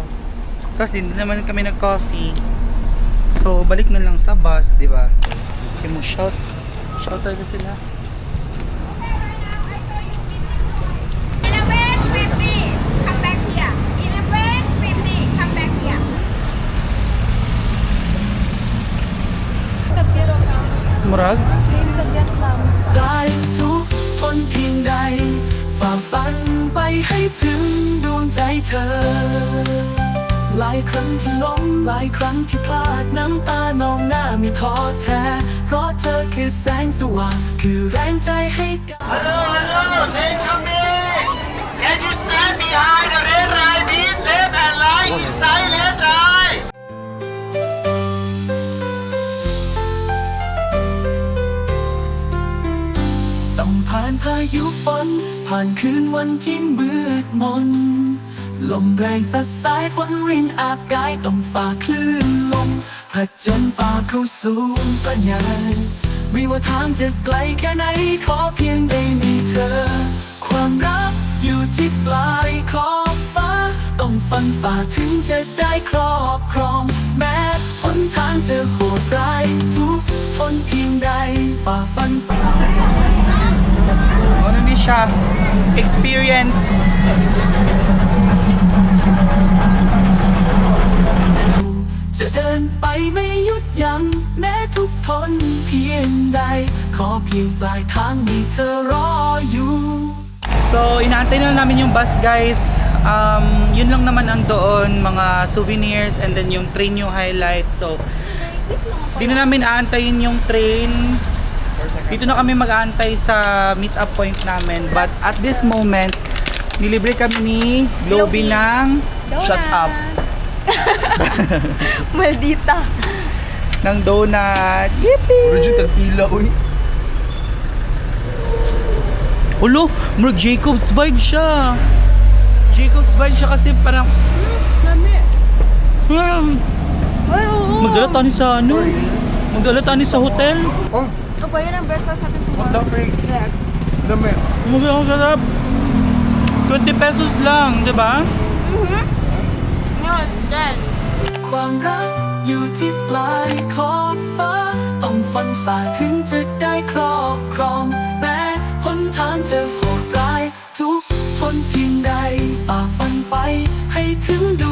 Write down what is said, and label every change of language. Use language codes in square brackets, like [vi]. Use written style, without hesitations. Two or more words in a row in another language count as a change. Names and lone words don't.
[tl] Tapos din naman kami nag-coffee. So, balik na lang sa bus, di ba? Okay mo shout talaga sila. [en] 11:50, come back here. 11:50, come back here. [tl] Sa Vietnam. [ceb] Murag? [tl] Sa Vietnam. [th] ได้ทุกทนเพียงใดฝ่าฟันไปให้ถึงดวงใจเธอ หลายครั้งที่ล้มหลายครั้งที่พลาดน้ำตานองหน้าไม่ท้อแท้เพราะเธอคือแสงสว่างคือแรงใจให้กัน [en] Hello, train coming! Can you stand behind the red line, please? Left and right, inside left right! [th] ต้องผ่านพายุฝนผ่านคืนวันที่มืดมนลมแรงซัดสายฝนรินอา บกายต้องฝ่าคลื่นลมผจญป่าเข้าสู่ปัญญาไม่ว่าทางจะไกลแค่ไหนขอเพียงได้มีเธอ ความรักอยู่ที่ปลายขอบฟ้าต้องฟันฝ่าถึงจะได้ครอบครองแม้หนทางจะโหดร้ายทุกทนเพียงใดฝ่าฟันไป [tl] Ano ni siya? Experience. [th] จะเดินไปไม่หยุดยั้งแม้ทุกทนเพียงใดขอเพียงปลายทางมีเธอรออยู่ [tl] So, inaantay na namin yung bus guys. Yun lang naman ang doon, mga [en] souvenirs and then [tl] yung train yung highlight. So, di na namin aantayin yung train. Dito na kami mag-aantay sa meet-up point namin. [en] But at this moment, [tl] nilibre kami ni Globy ng [en] Shut up. [tl] Maldita. ng donut. Yippee! [ceb] Origin, tagpila, uy. Ulo, murag Jacob's vibe siya. [tl] Jacob's vibe siya kasi parang Ay, oo. magdala tayo sa ano? Magdala tayo sa hotel. [en] Oh, [tl] O ba yun ang breakfast natin [en] what the tomorrow? freak? Yeah. [tl] Dami. Magdala ang sarap. 20 pesos lang, di ba? [en] No, it's dead. [th] ความรักอยู่ที่ปลายขอบฟ้าต้องฟันฝ่าถึงจะได้ครอบครองแม้หน ทางจะโหดร้ายทุกทนเพียงใดฝ่าฟันไปให้ถึงด